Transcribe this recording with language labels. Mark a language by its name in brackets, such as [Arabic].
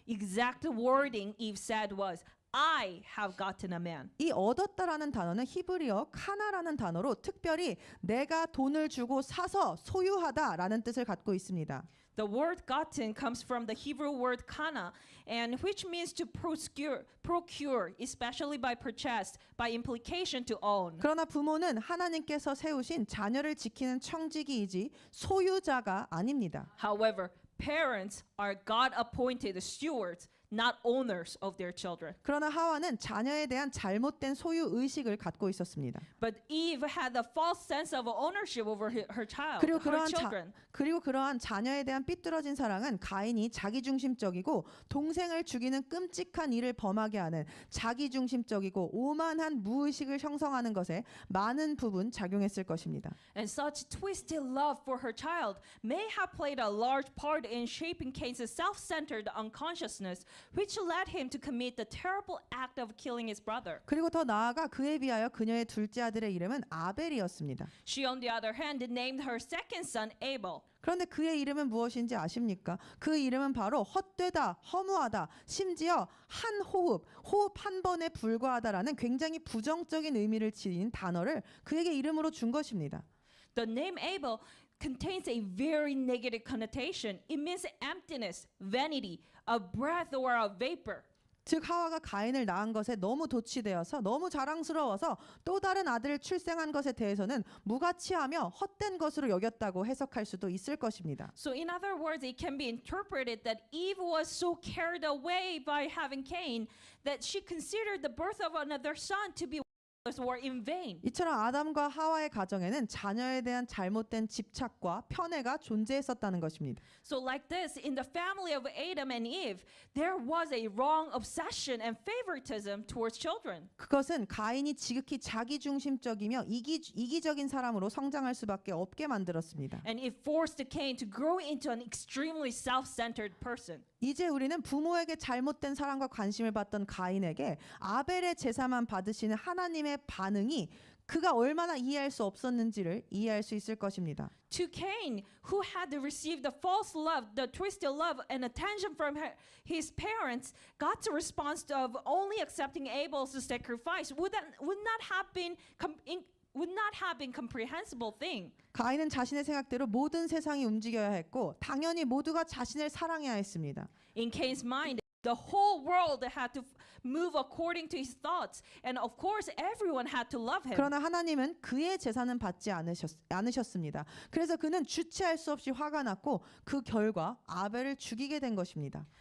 [English] Exact wording Eve said was, I have gotten a man. [Korean] 이 얻었다라는 단어는 히브리어 카나라는 단어로 특별히 내가 돈을 주고 사서 소유하다라는 뜻을 갖고 있습니다. [English] The word gotten comes from the Hebrew word kana, and which means to procure, especially by purchase, by implication to own. [Korean] 그러나 부모는 하나님께서 세우신 자녀를 지키는 청지기이지 소유자가 아닙니다. [English] However, parents are God-appointed stewards, not owners of their children. [Korean] 그러나 하와는 자녀에 대한 잘못된 소유 의식을 갖고 있었습니다. [English] But Eve had a false sense of ownership over her child, [Korean] 그리고 [English] her children. [Korean] 그러한 자녀에 대한 삐뚤어진 사랑은 가인이 자기중심적이고 동생을 죽이는 끔찍한 일을 범하게 하는 자기중심적이고 오만한 무의식을 형성하는 것에 많은 부분 작용했을 것입니다. [English] And such twisted love for her child may have played a large part in shaping Cain's self-centered unconsciousness which led him to commit the terrible act of killing his brother. [Korean] 그리고 더 나아가 그에 비하여 그녀의 둘째 아들의 이름은 아벨이었습니다. [English] She, on the other hand, named her second son Abel. [Korean] 그런데 그의 이름은 무엇인지 아십니까? 그 이름은 바로 헛되다, 허무하다, 심지어 한 호흡 한 번에 불과하다라는 굉장히 부정적인 의미를 지닌 단어를 그에게 이름으로 준 것입니다. [English] The name Abel contains a very negative connotation. It means emptiness, vanity, a breath or a vapor. [Korean] 즉 하와가 가인을 낳은 것에 너무 도취되어서 너무 자랑스러워서 또 다른 아들을 출생한 것에 대해서는 무가치하며 헛된 것으로 여겼다고 해석할 수도 있을 것입니다. [English] So in other words, it can be interpreted that Eve was so carried away by having Cain that she considered the birth of another son to be worthless or in vain. [Korean] 이처럼 아담과 하와의 가정에는 자녀에 대한 잘못된 집착과 편애가 존재했었다는 것입니다. [English] So like this, in the family of Adam and Eve, there was a wrong obsession and favoritism towards children. [Korean] 그것은 가인이 지극히 자기중심적이며 이기적인 사람으로 성장할 수밖에 없게 만들었습니다. [English] And it forced Cain to grow into an extremely self-centered person. [Korean] 이제 우리는 부모에게 잘못된 사랑과 관심을 받던 가인에게 아벨의 제사만 받으시는 하나님의 반응이 그가 얼마나 이해할 수 없었는지를 이해할 수 있을 것입니다. [English] To Cain, who had received the false love, the twisted love and attention from his parents, God's response of only accepting Abel's sacrifice would not have been comprehensible thing. [Korean] 가인은 자신의 생각대로 모든 세상이 움직여야 했고 당연히 모두가 자신을 사랑해야 했습니다. [English] In Cain's mind, the whole world had to move according to his thoughts, and of course, everyone had to love him. [Korean] 그러나 하나님은 그의 제사는 받지 않으셨습니다. 그래서 그는 주체할 수 없이 화가 났고 그 결과 아벨을 죽이게 된 것입니다.